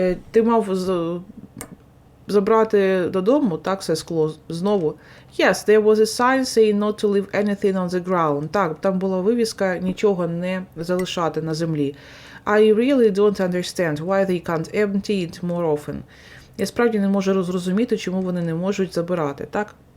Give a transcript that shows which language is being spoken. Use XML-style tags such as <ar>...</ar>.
<uk>Ти мав забрати додому, так, все скло знову.</uk> <en>Yes, there was a sign saying not to leave anything on the ground.</en> <uk>Так, там була вивіска нічого не залишати на землі.</uk> <en>I really don't understand why they can't empty it more often.</en> <uk>Я справді не можу зрозуміти, чому вони не можуть забирати, так?</uk>